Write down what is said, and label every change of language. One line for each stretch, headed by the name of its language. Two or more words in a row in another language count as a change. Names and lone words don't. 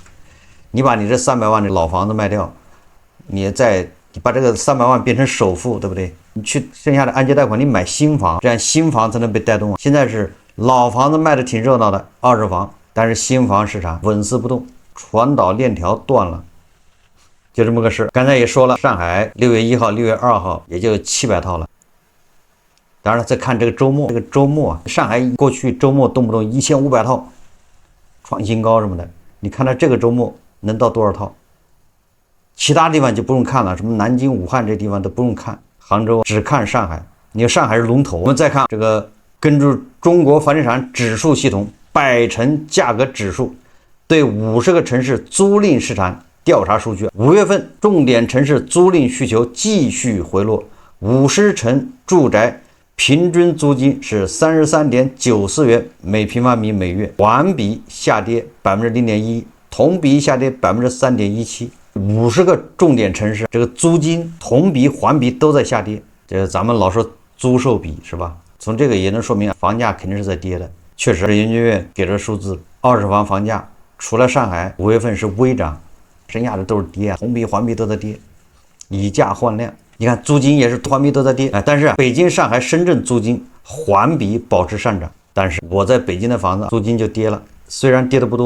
Chinese: 你把你這300萬的老房子賣掉，你把這個300萬變成首付，對不對？你去剩下的按揭貸款，你買新房，這樣新房才能被帶動。現在是老房子賣的挺熱鬧的，二手房，但是新房市场穩死不動，傳導鏈條斷了，就這麼個事。剛才也說了，上海6月1號、6月2號也就700套了。當然了，再看這個周末，上海過去周末動不動1500套，創新高什麼的。你看到這個周末能到多少套？其他地方就不用看了，什麼南京、武漢這地方都不用看，杭州只看上海。你看上海是龍頭。我們再看這個，根據中國房地產指數系統百城價格指數對50個城市租賃市場調查數據，5月份重點城市租賃需求繼續回落，50城住宅平均租金是33.94元每平方米每月，環比下跌0.11%，同比下跌3.17%。50个重點城市，這個租金同比、環比都在下跌。這個咱們老說租售比是吧？從這個也能說明房價肯定是在跌的。確實，研究院給這數字，二手房房價除了上海5月份是微漲，剩下的都是跌，同比、環比都在跌，以價換量。你看租金也是環比都在跌，但是北京、上海、深圳租金環比保持上漲，但是我在北京的房子租金就跌了，雖然跌的不多。